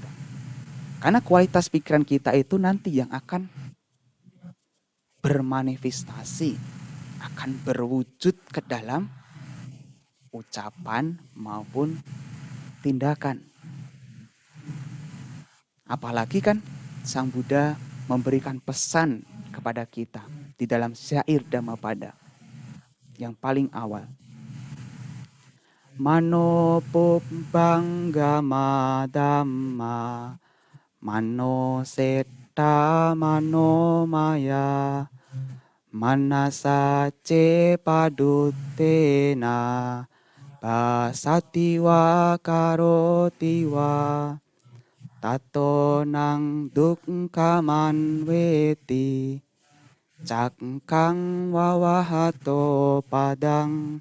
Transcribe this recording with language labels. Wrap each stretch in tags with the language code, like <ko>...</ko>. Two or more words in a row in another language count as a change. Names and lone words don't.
<id>Karena kualitas pikiran kita itu nanti yang akan bermanifestasi, akan berwujud ke dalam ucapan maupun tindakan. Apalagi kan Sang Buddha memberikan pesan kepada kita di dalam syair Dhammapada yang paling awal.</id> <pi>Mano pubbangama dhamma, mano setta mano maya, manasa paduttena, basati wa karoti wa, tato nang dukkhaman weti, cangkang wawahato padang.</pi>